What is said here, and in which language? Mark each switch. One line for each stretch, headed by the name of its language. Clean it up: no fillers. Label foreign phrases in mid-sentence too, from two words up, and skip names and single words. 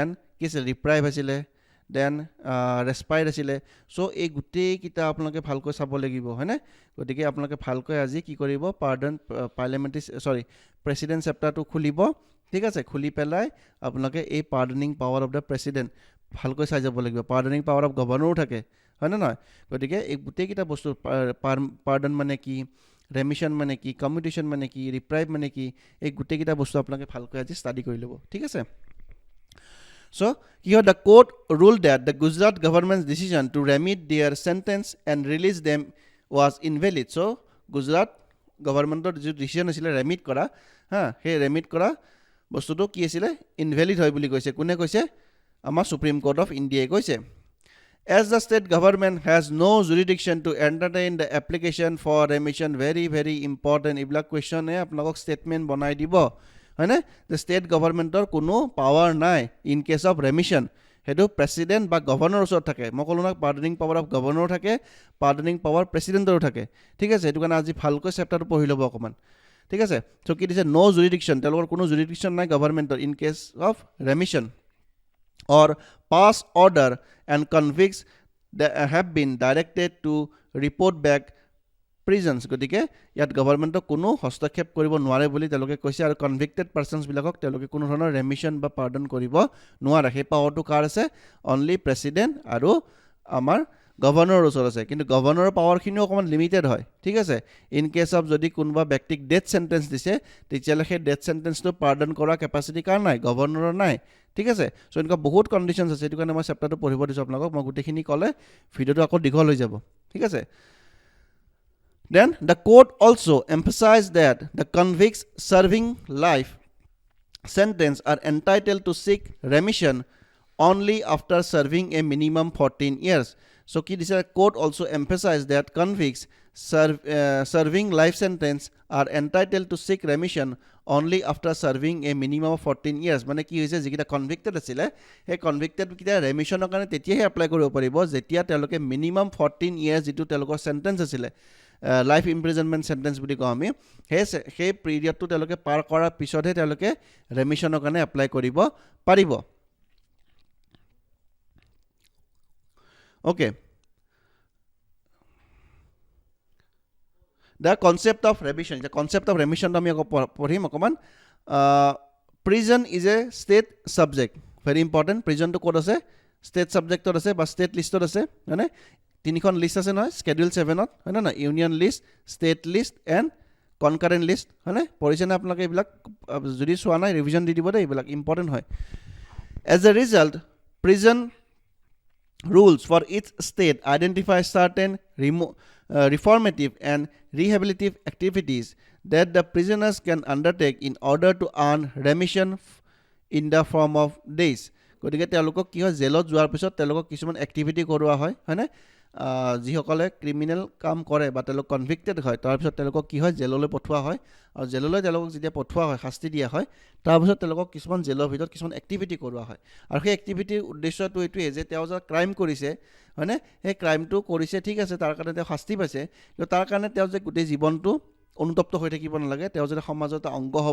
Assamese: কি আছিলে ৰিপ্ৰাইভ আছিলে দেন ৰেছপাইড আছিলে চ' এই গোটেইকেইটা আপোনালোকে ভালকৈ চাব লাগিব হয়নে গতিকে আপোনালোকে ভালকৈ আজি কি কৰিব
English: pardon parliamentary president
Assamese: চেপ্টাৰটো খুলিব ঠিক আছে খুলি পেলাই আপোনালোকে এই
English: pardoning power of the president
Assamese: ভালকৈ চাই যাব লাগিব
English: pardoning power of
Assamese: গভৰ্ণৰো থাকে হয়নে নহয় গতিকে এই গোটেইকেইটা বস্তু পাৰ্ডন মানে কি ৰেমিশ্যন মানে কি কমিউটেশ্যন মানে কি ৰিপ্ৰাইভ মানে কি এই গোটেইকেইটা বস্তু আপোনালোকে ভালকৈ আজি ষ্টাডি কৰি ল'ব ঠিক আছে
English: চ' here the court ruled that the Gujarat government's decision to remit their sentence and release them was invalid so Gujarat
Assamese: গভৰ্ণমেণ্টৰ যিটো ডিচিশ্যন আছিলে ৰেমিট কৰা হা সেই ৰেমিট কৰা বস্তুটো কি আছিলে ইনভেলিড হয় বুলি কৈছে কোনে কৈছে আমাৰ সুপ্ৰিম কোৰ্ট অফ ইণ্ডিয়াই কৈছে
English: As the state government has no jurisdiction to entertain the application for remission, very, very important.
Assamese: এইবিলাক কুৱেশ্যনে আপোনালোকক ষ্টেটমেণ্ট বনাই দিব হয়নে যে ষ্টেট গভৰ্ণমেণ্টৰ কোনো পাৱাৰ নাই
English: in case of remission
Assamese: সেইটো প্ৰেচিডেণ্ট বা গভৰ্ণৰৰ ওচৰত থাকে মই ক'লোঁ নহয়
English: pardoning power of
Assamese: গভৰ্ণৰো থাকে
English: pardoning power
Assamese: প্ৰেচিডেণ্টৰো থাকে ঠিক আছে সেইটো কাৰণে আজি ভালকৈ চেপ্টাৰটো পঢ়ি ল'ব অকণমান ঠিক আছে চ' কি দিছে
English: no jurisdiction
Assamese: তেওঁলোকৰ কোনো জুৰিডিকশ্যন নাই গভৰ্ণমেণ্টৰ
English: in case of remission or pass order and convicts that have been directed to report back prisons
Assamese: গতিকে ইয়াত গভৰ্ণমেণ্টক কোনো হস্তক্ষেপ কৰিব নোৱাৰে বুলি তেওঁলোকে কৈছে আৰু কনভিক্টেড পাৰ্চনছবিলাকক তেওঁলোকে কোনো ধৰণৰ ৰেমিশ্যন বা পাৰ্ডন কৰিব নোৱাৰে সেই পাৱাৰটো কাৰ আছে
English: only president
Assamese: আৰু আমাৰ গভৰ্ণৰৰ ওচৰত আছে কিন্তু গভৰ্ণৰৰ পাৱাৰখিনিও অকণমান লিমিটেড হয় ঠিক আছে
English: in case of
Assamese: যদি কোনোবা ব্যক্তিক
English: death sentence
Assamese: দিছে তেতিয়াহ'লে সেই
English: death sentence
Assamese: পাৰ্ডন কৰা কেপাচিটি কাৰ নাই গভৰ্ণৰৰ নাই ঠিক আছে চ' এনেকুৱা বহুত কণ্ডিশ্যনছ আছে সেইটো কাৰণে মই চেপ্টাৰটো পঢ়িব দিছোঁ আপোনালোকক মই গোটেইখিনি ক'লে ভিডিঅ'টো আকৌ দীঘল হৈ যাব ঠিক আছে
English: Then the court also emphasized that the convicts serving life sentence are entitled to seek remission only after serving a minimum 14 years. So this court also emphasized that convicts serving life sentence are entitled to seek remission only after serving a minimum of 14 years.
Assamese: মানে কি হৈছে যিকেইটা কনভিক্টেড আছিলে সেই কনভিক্টেডকেইটা ৰেমিশ্যনৰ কাৰণে তেতিয়াহে এপ্লাই কৰিব পাৰিব যেতিয়া তেওঁলোকে
English: মিনিমাম 14 years
Assamese: যিটো তেওঁলোকৰ চেণ্টেঞ্চ আছিলে
English: life imprisonment sentence
Assamese: বুলি কওঁ আমি সেই পিৰিয়ডটো তেওঁলোকে পাৰ কৰাৰ পিছতহে তেওঁলোকে ৰেমিশ্যনৰ কাৰণে এপ্লাই কৰিব পাৰিব Okay.
English: The concept of remission. The concept of remission
Assamese: আমি পঢ়িম অকমান.
English: Prison is a state subject. Very important.
Assamese: Prison to ক'ত আছে?
English: State subject
Assamese: আছে বা
English: state listত
Assamese: আছে. হয়নে? তিনিখন লিষ্ট আছে নহয় schedule 7ত হয়নে না
English: union list state list and concurrent list
Assamese: হয়নে পঢ়িছেনে আপোনালোকে এইবিলাক যদি চোৱা নাই ৰিভিজন দি দিব দেই এইবিলাক ইম্পৰ্টেণ্ট হয়
English: as a result prison rules for each state identify certain reformative and rehabilitative activities that the prisoners can undertake in order to earn remission in the form of days
Assamese: গতিকে তেওঁলোকক কি হয় জেলত যোৱাৰ পিছত তেওঁলোকক কিছুমান এক্টিভিটি কৰোৱা হয় হয়নে যিসকলে ক্ৰিমিনেল কাম কৰে বা তেওঁলোক কনভিক্টেড হয় তাৰপিছত তেওঁলোকক কি হয় জেললৈ পঠোৱা হয় আৰু জেললৈ তেওঁলোকক যেতিয়া পঠোৱা হয় শাস্তি দিয়া হয় তাৰপিছত তেওঁলোকক কিছুমান জেলৰ ভিতৰত কিছুমান এক্টিভিটি কৰোৱা হয় আৰু সেই এক্টিভিটিৰ উদ্দেশ্যটো এইটোৱে যে তেওঁ যে ক্ৰাইম কৰিছে হয়নে সেই ক্ৰাইমটো কৰিছে ঠিক আছে তাৰ কাৰণে তেওঁ শাস্তি পাইছে কিন্তু তাৰ কাৰণে তেওঁ যে গোটেই জীৱনটো অনুতপ্ত হৈ থাকিব নালাগে তেওঁ যাতে সমাজত অংগ হ'ব